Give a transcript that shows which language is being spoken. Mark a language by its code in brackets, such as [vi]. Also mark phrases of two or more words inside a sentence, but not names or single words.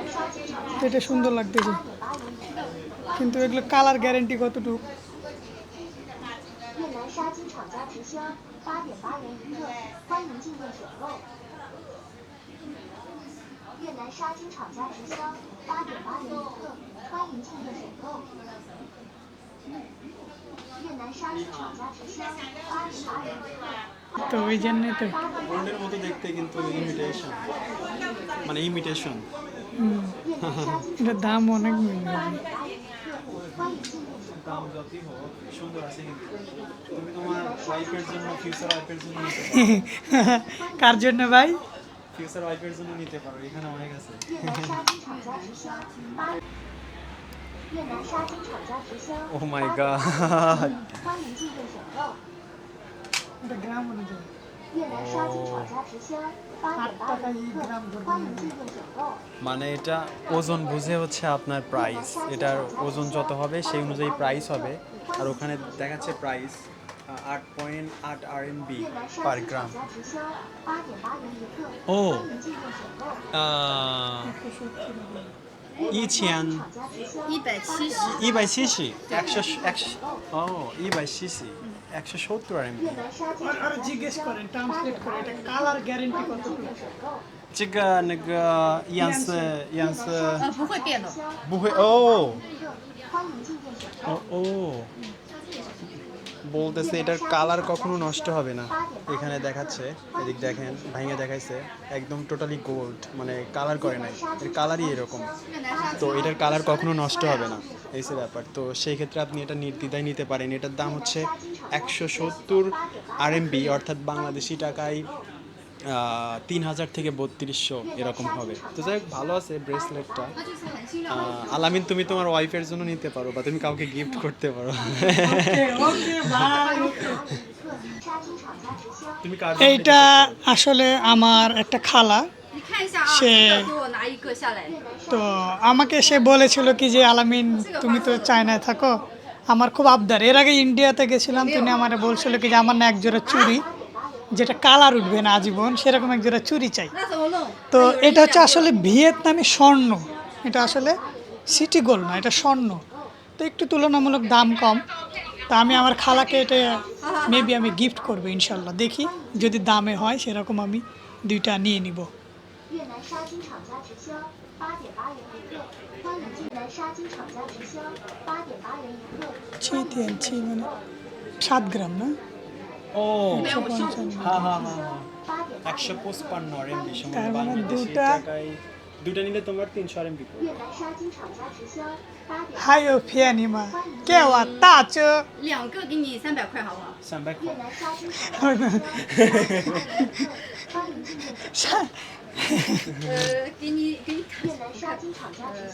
[bn] তো এটা সুন্দর লাগতেছে, কিন্তু এগুলো [en] colour guarantee [bn] কতটুকু? [zh] 越南沙金厂家直销8.8元一克，欢迎进店选购。越南沙金厂家直销8.8元一克，欢迎进店选购。越南沙金厂家直销8.8元一克。 [bn] তো ওই জন্যই তো গোল্ডের মতো দেখতে, কিন্তু ইমিটেশন, মানে ইমিটেশন। এটার দাম অনেক দাম যতই হোক সুন্দর আছে, কিন্তু তুমি তোমার ওয়াইফের জন্য, [en] future wife [bn] জন্য নিতে পারো। কার জন্য ভাই? [en] future wife [bn] জন্য নিতে পারো, এখানে অনেক আছে। [zh] 越南沙金厂家直销 [en] Oh my god! [zh] 欢迎进店选购。 [bn] এটা গ্রাম অনুযায়ী [zh] 越南沙金厂家直销8.8元一克，欢迎进店选购。 [bn] মানে এটা ওজন বুঝে হচ্ছে আপনার প্রাইস, এটার ওজন যত হবে সেই অনুযায়ী প্রাইস হবে। আর ওখানে দেখাচ্ছে প্রাইস 8.8 RMB [zh] 越南沙 [bn] পার [zh] 金 [bn] গ্রাম। [zh] 厂家直销8.8元一克， [bn] ও [zh] 欢迎进店选购。以前厂家直销 [bn] 170 170 ও 170 170 RMB。 [zh] 越南沙金 [bn] আর [zh] 厂 [bn] আর [zh] 家直 [bn] জিজ্ঞেস [zh] 销 [bn] করেন, ট্রান্সলেট করে, এটা [en] colour guarantee [bn] কতটুকু? [zh] 选购。这个那个颜色不会变的，不会哦欢迎进店选购。 [bn] ও বলতেছে এটার কালার কখনো নষ্ট হবে না। এখানে দেখাচ্ছে, এদিক দেখেন, ভাঙে দেখাইছে, একদম [en] totally gold, [bn] মানে কালার করে নাই, এর কালারই এরকম। তো এটার কালার কখনো নষ্ট হবে না, এই সে ব্যাপার। তো সেই ক্ষেত্রে আপনি এটা নির্দ্বিধায় নিতে পারেন। এটার দাম হচ্ছে 170 RMB, অর্থাৎ বাংলাদেশি টাকায় 3000 থেকে 3200 এরকম হবে। তো যাই হোক, ভালো আছে ব্রেসলেটটা। আলামিন, তুমি তোমার ওয়াইফের জন্য নিতে পারো, বা তুমি কাউকে গিফট করতে পারো। ওকে ভাই, তুমি কার এইটা আসলে আমার একটা খালা, [zh] 你看一下啊，是这个给我拿一个下来。 [bn] তো আমাকে সে বলেছিল কি যে আলামিন, তুমি তো চায়নায় থাকো, আমার খুব আবদার। এর আগে ইন্ডিয়াতে গেছিলাম, তিনি আমারে বলছিল কি যে আমার না একজোড়া চুড়ি, যেটা কালার উঠবে না আজীবন, সেরকম একজোড়া চুড়ি চাই। [zh] 那怎么弄？ [bn] তো এটা হচ্ছে আসলে ভিয়েতনামি স্বর্ণ, এটা আসলে [en] city gold [bn] না, এটা স্বর্ণ। তো একটু তুলনামূলক দাম কম। তা আমি আমার খালাকে এটা মেবি আমি গিফট করবো ইনশাল্লাহ, দেখি যদি দামে হয় সেরকম আমি দুইটা নিয়ে নিব। [zh] 越南沙金厂家直销8.8元一克，欢迎进南沙金厂家直销8.8元一克。 [bn] ছি মানে 7 গ্রাম না? ও 155 হ্যাঁ হ্যাঁ হ্যাঁ 155 RMB সমান তার মানে বাংলাদেশি দুটা টাকায় দুটা নিলে তোমার 300 RMB পড়বে। [zh] 越南沙金厂家直销8.8。还有便宜吗？给我打折。 2个给你300块，好不好？ 300块越南沙金厂家直销8.8元一克，欢迎进店选购。给你看越南沙金厂家直销